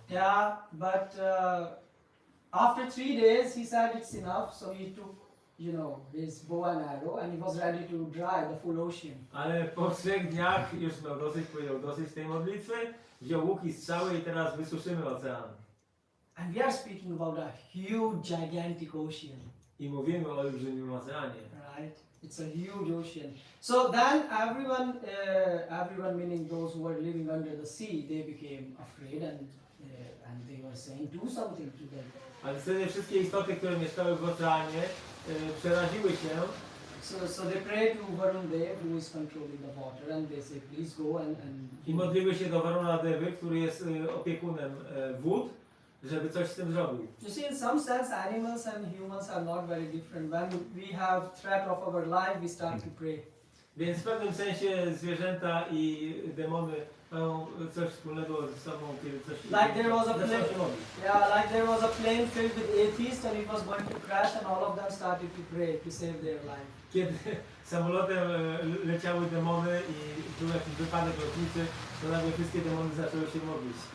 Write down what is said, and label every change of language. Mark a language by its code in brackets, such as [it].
[en] Yeah, but after 3 days he said it's enough, so he took, his bow and arrow and he was ready to dry the full ocean. [pl] Ale po 3 dniach już powiedział dosyć tej modlitwy, wziął łuk i strzały i teraz wysuszymy ocean. [en] And we are speaking about a huge, gigantic ocean. [pl] I mówimy o olbrzymim oceanie. [en] Right? It's a huge ocean. So then everyone meaning those who were living under the sea, they became afraid and they were saying, do something to them. [pl] Ale wtedy wszystkie istoty, które mieszkały w oceanie, przeraziły się. [en] So they pray to Varun Dev, who is controlling the water, and they say, please go and [pl] I modliły się do Varuna Devy, który jest opiekunem wód, żeby coś z tym zrobił. [en] You see, in some sense, animals and humans are not very different. When we have threat of our life, we start to pray. [pl] Więc w pewnym sensie zwierzęta i demony mają coś wspólnego ze sobą, kiedy coś [en] Like there was a [pl] zaczęło [en] plane, [pl] się modlić. [en] yeah, like there was a plane filled with atheists, and it was going to crash, and all of them started to pray to save their life. [pl] Kiedy samolotem leciały demony i był jakiś wypadek lotniczy, to nagle wszystkie demony zaczęły się modlić.